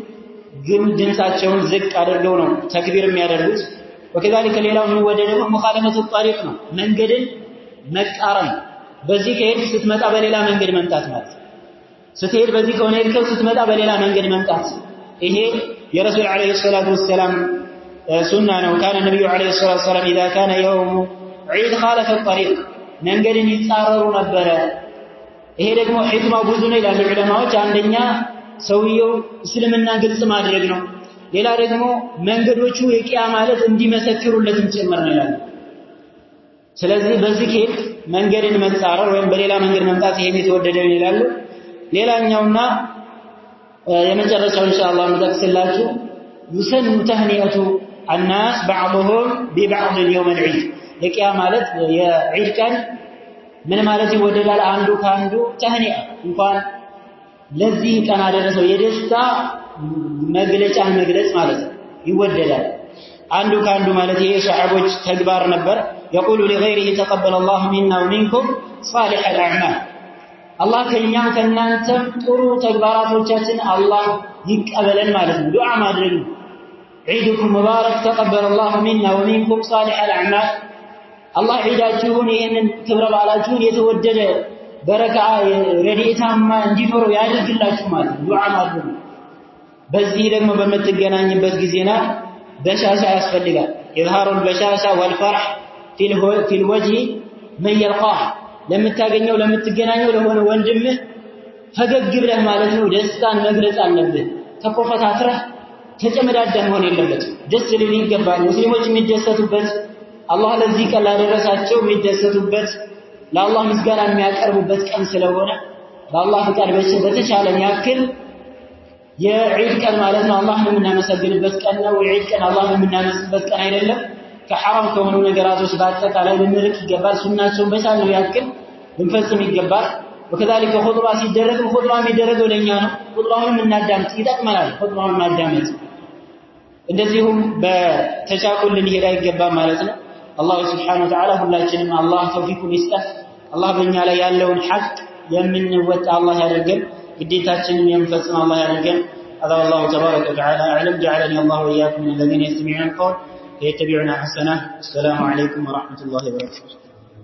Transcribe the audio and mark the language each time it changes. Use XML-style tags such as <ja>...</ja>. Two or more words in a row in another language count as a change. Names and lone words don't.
<am>ድምጻቸውን ዝቅ አድርገው ነው ተክቢር የሚያደርጉት። وكذلك ሌላው የሚወደደው</am> <ar>مخالفة الطريق</ar> <am>ነው፣ መንገድን መቃረን። በዚህ ከሄድ ስትመጣ በሌላ መንገድ መምጣት ማለት ስትሄድ በዚህ ከሆነ ሄድከው ስትመጣ በሌላ መንገድ መምጣት። ይሄ የረሱል</am> <ar>عليه الصلاة والسلام</ar> <am>ሱና ነው።</am> <ar>كان النبي عليه الصلاة والسلام اذا كان يوم عيد خالف الطريق</ar> <am>መንገድን ይጻረሩ ነበረ። ይሄ ደግሞ ሒክማው ብዙ ነው ይላሉ ዑለማዎች። አንደኛ ሰውየው እስልምና ግልጽ ማድረግ ነው። ሌላ ደግሞ መንገዶቹ የቂያ ማለት እንዲመሰክሩለትም ጭምር ነው ይላሉ። ስለዚህ በዚህ ከሄድ መንገድን መጻረር ወይም በሌላ መንገድ መምጣት ይሄን የተወደደ ነው ይላሉ። ሌላኛውና የመጨረሻው ኢንሻአላህ እንጠቅስላችሁ</am> <ar>يسن تهنئة الناس بعضهم ببعض يوم العيد</ar> <am>የቂያ ማለት የዒድ ቀን ምን ማለት ይወደዳል? አንዱ ካንዱ ተህኒአ እንኳን ለዚህ ቀን አደረሰው የደስታ መግለጫን መግለጽ ማለት ይወደዳል። አንዱ ካንዱ ማለት ይሄ ሱሐቦች ተግባር ነበር።</am> <ar>يقول لغيره تقبل الله منا ومنكم صالح الأعمال</ar> <am>አላህ ከኛም ከናንተም ጥሩ ተግባራቶቻችን አላህ ይቀበለን ማለት ነው። ዱዓ ማድረግ ነው።</am> <ar>عيدكم مبارك تقبل الله منا ومنكم صالح الأعمال</ar> <am>አላህ ዒዳችሁን ይሄንን ክብረ በዓላችሁን የተወደደ በረካ ረዲኤታማ እንዲኖረው ያድርግላችሁ ማለት ዱዓ ማድረግ በዚህ ደግሞ በመትገናኝበት ጊዜና በሻሻ ያስፈልጋል</am> <ar>إظهار البشاشة والفرح في الوجه من يلقاه</ar> <am>ለምታገኘው ለምትገናኘው ለሆነ ወንድምህ ፈገግ ብለህ ማለት ነው ደስታን መግለጽ አለብህ ተቆፈታትረህ ተጨመዳደህ መሆን የለበትም ደስ ሊል ይገባል ሙስሊሞች የሚደሰቱበት አላህ ለዚህ ቀን ላደረሳቸው የሚደሰቱበት ለአላህ ምስጋና የሚያቀርቡበት ቀን ስለሆነ በአላህ ፍቃድ በተቻለ ያክል የዒድ ቀን ማለት ነው አላህን የምናመሰግንበት ቀን ነው የዒድ ቀን አላህን የምናመሰግንበት ቀን አይደለም ከሐራም ከሆኑ ነገራቶች በአጠቃላይ ልንርቅ ይገባል ሱናቸውን በቻልነው ያክል ልንፈጽም ይገባል وكذلك خطبه ሲደረግ خطبه የሚደረገው ለኛ ነው خطبውን እናዳምጥ ይጠቅመናል خطبውን ማዳመጥ እንደዚሁም በተቻኩል ልንሄድ አይገባም ማለት ነው አላህ</am> <ar>سبحانه وتعالى</ar> <am>ሁላችንም አላህ ተውፊቁን ይስጠን አላህ በእኛ ላይ ያለውን ሐቅ የምንወጣ አላህ ያደርገን ግዴታችንን የምንፈጽም አላህ ያደርገን</am> <ar>هذا والله تبارك وتعالى اعلم جعلني الله واياكم من الذين يستمعون القول فيتبعون احسنه السلام عليكم ورحمه الله وبركاته</ar>